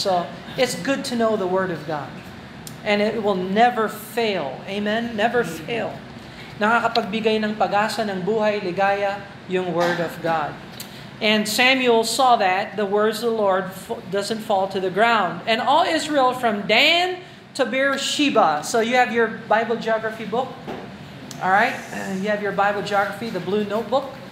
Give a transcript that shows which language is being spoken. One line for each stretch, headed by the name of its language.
English: So, it's good to know the Word of God. And it will never fail. Amen? Never fail.
Filipino: Nakakapagbigay ng pag-asa ng buhay, ligaya, yung Word of God.
English: And Samuel saw that the words of the Lord doesn't fall to the ground. And all Israel from Dan to Beersheba. So you have your Bible geography book. All right? You have your Bible geography, the blue notebook.